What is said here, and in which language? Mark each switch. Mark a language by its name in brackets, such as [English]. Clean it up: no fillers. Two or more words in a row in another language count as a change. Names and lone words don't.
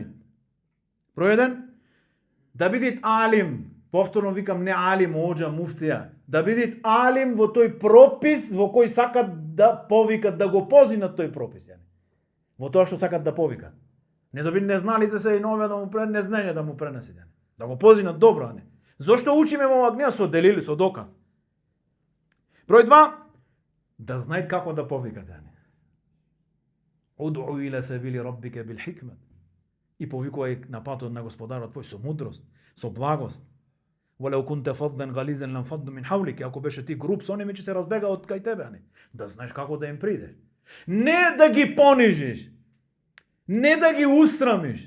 [Macedonian] Број 1, да бидит алим, повторно викам не алим, оџа, муфтија, да бидит алим во тој пропис во кој сакат да повикат, да го позинат тој пропис. Во тоа што сакат да повикат. Не да би не знали за се и нове да му незнење да му пренесе. Да го позинат добро, а не. Зошто учиме во ова книга со делили, со доказ? Број 2, да знаат како да повикат. [Arabic] ادع إلى سبيل ربك بالحكمة. [Macedonian] И повикувај на патот на Господарот твој со мудрост, со благост. [Arabic] ولو كنت فظا غليظا لانفضوا من حولك. [Macedonian] Ако беше ти груб, со оними ќе се разбега од кај тебе, а не. Да знаеш како да им придеш. Не да ги понижиш. Не да ги устрамиш.